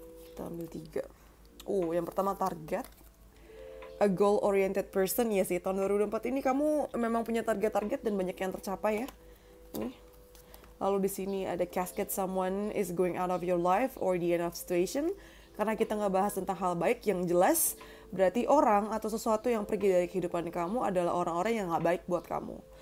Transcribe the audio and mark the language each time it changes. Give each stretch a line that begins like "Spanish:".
Indonesian: Kita ambil 3. Yang pertama target.
English: A goal-oriented person,
Indonesian: ya sih. Tahun 2024 ini kamu memang punya target-target dan banyak yang tercapai ya. Ini. Lalu di sini ada
English: casket, someone is going out of your life or the end of situation.
Indonesian: Karena kita nggak bahas tentang hal baik yang jelas, berarti orang atau sesuatu yang pergi dari kehidupan kamu adalah orang-orang yang nggak baik buat kamu.